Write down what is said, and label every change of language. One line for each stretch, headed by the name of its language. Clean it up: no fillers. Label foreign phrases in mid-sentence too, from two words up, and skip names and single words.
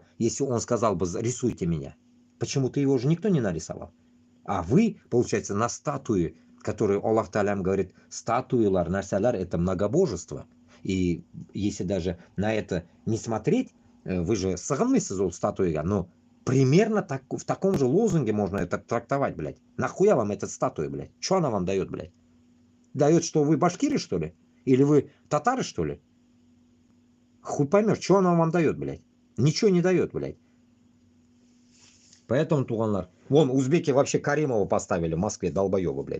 Russian: Если он сказал бы, рисуйте меня. Почему-то его уже никто не нарисовал. А вы, получается, на статуи, которые
Arabic: الله تعالى
Russian: говорит,
Tatar: статуилар, нарсалар
Russian: — это многобожество. И если даже на это не смотреть, вы же
Tatar: сагынмыйсыз ол статуяга,
Russian: но примерно так, в таком же лозунге можно это трактовать, блядь. Нахуя вам эта статуя, блядь? Что она вам дает, блядь? Дает, что вы башкиры, что ли? Или вы татары, что ли? Хуй поймешь, что она вам дает, блядь? Ничего не дает, блядь. Поэтому, туганлар, вон узбеки вообще Каримова поставили в Москве, долбоёбы, блядь.